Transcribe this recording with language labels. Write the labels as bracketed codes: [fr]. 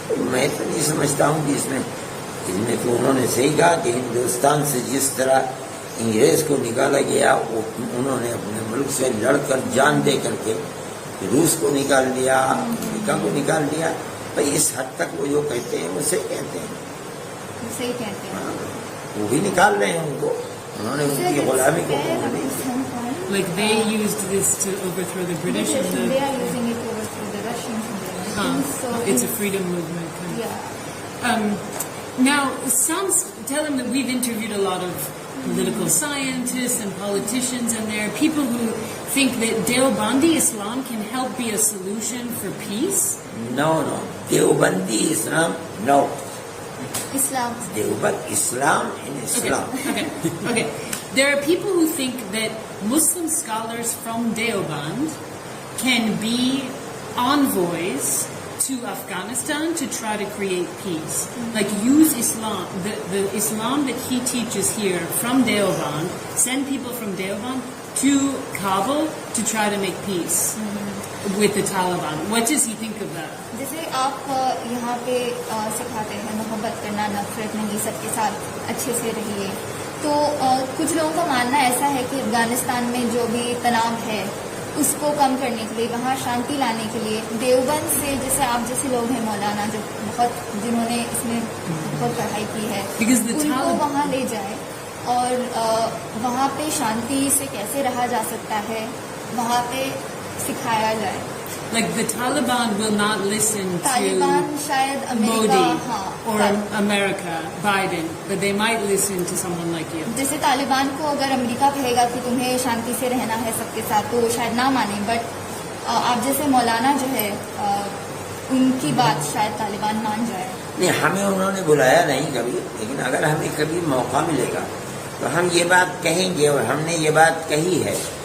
[ur] میں تو نہیں سمجھتا ہوں کہ اس میں تو انہوں نے صحیح کہا کہ ہندوستان سے جس طرح انگریز کو نکالا گیا, وہ انہوں نے اپنے ملک سے لڑ کر جان دے کر کے روس کو نکال دیا, امریکہ کو نکال دیا. بھائی اس حد تک وہ جو کہتے ہیں وہ صحیح کہتے ہیں, صحیح کہتے ہیں. وہ بھی نکال رہے ہیں ان کو, انہوں نے ان کی غلامی کو قبول نہیں کیا. [en] Like they used this to overthrow the British and They are using it to overthrow the Russians and the Americans. So it's a freedom movement kind of. yeah. Now, tell them that we've interviewed a lot of political scientists and politicians, and there are people who think that Deobandi Islam can help be a solution for peace. No. Deobandi Islam, no. Islam. Deoband Islam and Islam. Okay. There are people who think that Muslim scholars from Deoband can be envoys to Afghanistan to try to create peace. Like use Islam, the Islam that he teaches here from Deoband, send people from Deoband to Kabul to try to make peace with the Taliban. What does he think of that? [ur] جیسے آپ یہاں پہ سکھاتے ہیں محبت کرنا, نفرت نہیں, سب کے ساتھ اچھے سے رہیے, تو کچھ لوگوں کا ماننا ایسا ہے کہ افغانستان میں جو بھی تناؤ ہے اس کو کم کرنے کے لیے, وہاں شانتی لانے کے لیے دیوبند سے, جیسے آپ جیسے لوگ ہیں مولانا جو جنہوں نے اس میں بہت پڑھائی کی ہے, ان کو وہاں لے جائے اور وہاں پہ شانتی سے کیسے رہا جا سکتا ہے وہاں پہ سکھایا جائے. [en] Like the Taliban will not listen [ur] Taliban شاید [en] to Modi [ur] ہاں, [en] or America, Biden, but they might listen to someone like you. [ur] جیسے طالبان کو اگر امریکہ کہے گا کہ تمہیں شانتی سے رہنا ہے سب کے ساتھ, تو وہ شاید نہ مانیں, بٹ آپ جیسے مولانا جو ہے ان کی بات شاید طالبان مان جائے. نہیں, ہمیں انہوں نے بلایا نہیں کبھی, لیکن اگر ہمیں کبھی موقع ملے گا تو ہم یہ بات کہیں گے, اور ہم نے یہ بات کہی ہے